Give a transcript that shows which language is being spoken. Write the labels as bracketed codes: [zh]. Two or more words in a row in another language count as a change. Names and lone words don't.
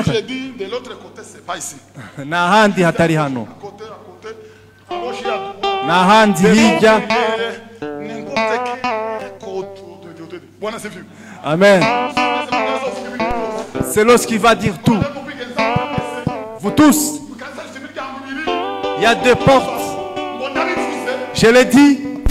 [fr] Si je dis de l'autre côté, c'est pas ici. [rw] Nahandi hatari hano. Nahandi hija. Amen. [fr] C'est lorsqu'il va dire tout. Vous tous. Il y a deux portes. Je l'ai dit.